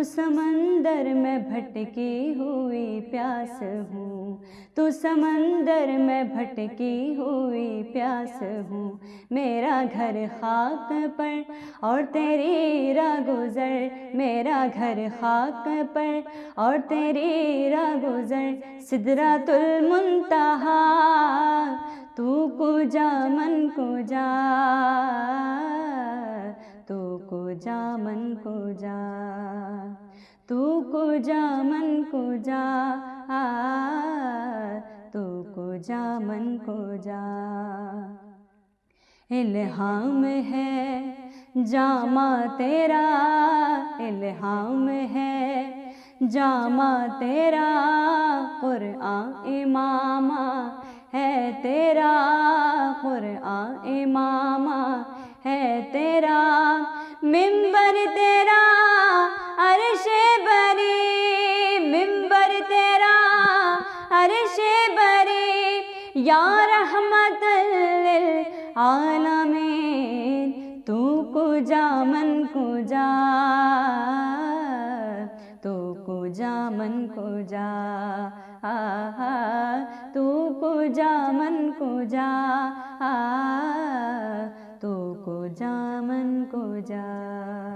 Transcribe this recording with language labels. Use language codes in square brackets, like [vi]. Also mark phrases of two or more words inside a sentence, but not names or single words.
[ur] سمندر میں بھٹکی ہوئی پیاس ہوں، تو سمندر میں بھٹکی ہوئی پیاس ہوں، میرا گھر خاک پر اور تیری راہ گزر، میرا گھر خاک پر اور تیری راہ گزر، [ar] سدرۃ المنتہا، [fa] تو کجا من کجا، تو کجا من کجا، تو کجا من کجا، تو کجا من کجا۔ [ur] الہام ہے جامہ تیرا، الہام ہے جامہ تیرا، قرآن امامہ ہے تیرا، قرآن امامہ ہے تیرا، منبر تیرا عرش بری، منبر تیرا عرش بری، [ar] یا رحمت للعالمین، [fa] تو کجا من کجا، تو کجا من کجا، تو کجا من کجا، تو کجا من کجا۔